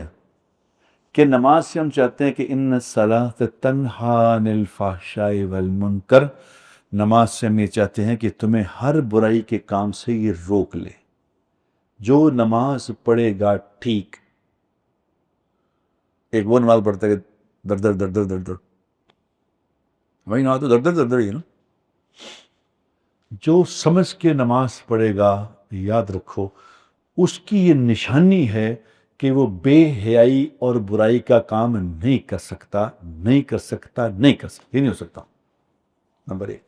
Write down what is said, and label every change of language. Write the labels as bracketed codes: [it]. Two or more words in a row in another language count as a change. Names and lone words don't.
[ur] کہ نماز سے ہم چاہتے ہیں کہ [ar] ان الصلاۃ تنہی عن الفحشاء والمنکر، [ur] نماز سے ہم یہ چاہتے ہیں کہ تمہیں ہر برائی کے کام سے یہ روک لے۔ جو نماز پڑھے گا ٹھیک، ایک وہ نماز پڑھتا ہے کہ در در در در در در، وہی نماز تو در در در در ہی ہے نا۔ جو سمجھ کے نماز پڑھے گا، یاد رکھو اس کی یہ نشانی ہے کہ وہ بے حیائی اور برائی کا کام نہیں کر سکتا، یہ نہیں ہو سکتا۔ نمبر 1۔